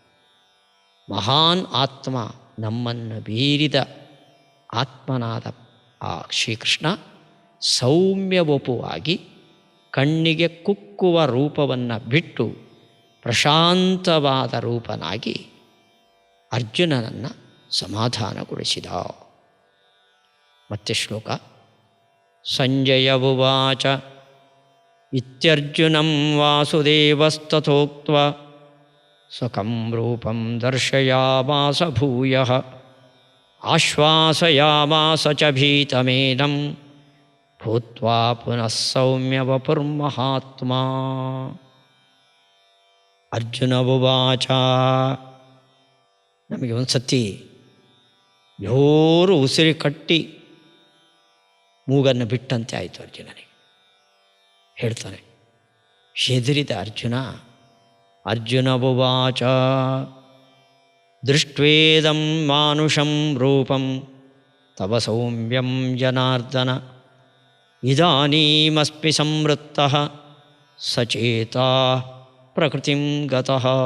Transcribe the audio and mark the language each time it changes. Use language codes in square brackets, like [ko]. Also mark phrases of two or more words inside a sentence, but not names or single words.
[kn] ಮಹಾನ್ ಆತ್ಮ, ನಮ್ಮನ್ನು ಬೀರಿದ ಆತ್ಮನಾದ ಆ ಶ್ರೀಕೃಷ್ಣ ಸೌಮ್ಯವಪುವಾಗಿ ಕಣ್ಣಿಗೆ ಕುಕ್ಕುವ ರೂಪವನ್ನು ಬಿಟ್ಟು ಪ್ರಶಾಂತವಾದ ರೂಪನಾಗಿ ಅರ್ಜುನನನ್ನು ಸಮಾಧಾನಗೊಳಿಸಿದ. ಮತ್ತೆ ಶ್ಲೋಕ. [sa] ಸಂಜಯ ಉವಾಚ. ಇತ್ಯರ್ಜುನಂ ವಾಸುದೇವಸ್ತಥೋಕ್ತ್ವ ಸ್ವಕಂ ರೂಪಂ ದರ್ಶಯಾಮಾಸ ಭೂಯಃ ಆಶ್ವಾಸಯಾಮಾಸ ಚ ಭೀತಮೇನಂ ಭೂತ್ವಾ ಪುನಃ ಸೌಮ್ಯ ವಪುರ್ಮಹಾತ್ಮಾ. ಅರ್ಜುನ ಉವಾಚ. [kn] ನಮಗೆ ಒಂದು ಸತಿ ಜೋರು ಉಸಿರು ಕಟ್ಟಿ ಮೂಗನ್ನು ಬಿಟ್ಟಂತೆ ಆಯಿತು ಅರ್ಜುನನಿಗೆ. ಹೇಳ್ತಾನೆ, ಹೆದರಿದ [sa] ಅರ್ಜುನ ಉವಾಚ ದೃಷ್ಟ್ವೇದಂ ಮಾನುಷಂ ರೂಪಂ ತವ ಸೌಮ್ಯಂ ಜನಾರ್ದನ ಇದಾನೀಮಸ್ಮಿ ಸಂವೃತ್ತಃ ಸಚೇತಾ ಪ್ರಕೃತಿಂ ಗತಃ.